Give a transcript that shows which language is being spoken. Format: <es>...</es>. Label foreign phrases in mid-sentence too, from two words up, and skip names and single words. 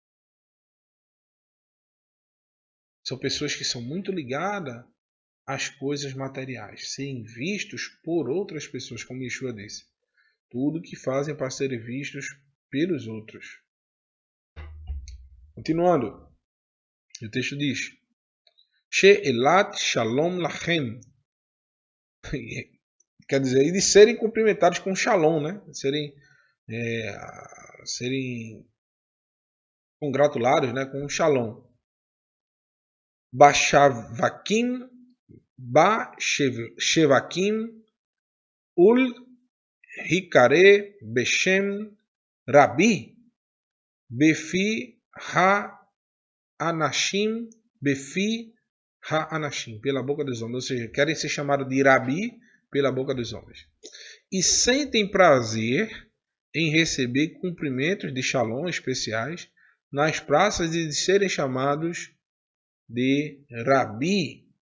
<pt>São pessoas que são muito ligadas às coisas materiais, serem vistos por outras pessoas, como Yeshua disse. Tudo que fazem para serem vistos pelos outros. Continuando, o texto diz:</pt> <he>שאלת שלום לכם.</he> <pt>Quer dizer, e de serem cumprimentados com shalom, né? Serem congratulados, né? Com shalom.</pt> <he>בשווקים, ולהיקרא בשם רבי בפי האנשים</he> <pt>pela boca dos homens. Ou seja, querem ser chamados de rabi pela boca dos homens. E sentem prazer em receber cumprimentos de shalom especiais nas praças e de serem chamados de rabi.</pt>